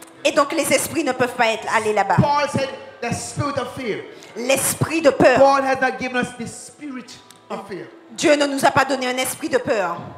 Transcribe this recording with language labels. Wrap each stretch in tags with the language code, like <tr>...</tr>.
<fr>Et donc les esprits ne peuvent pas aller là-bas.</fr> <en>Paul said the spirit of fear.</en> <fr>L'esprit de peur.</fr> <en>God has not given us the spirit of fear,</en> <fr>Dieu ne nous a pas donné un esprit de peur,</fr>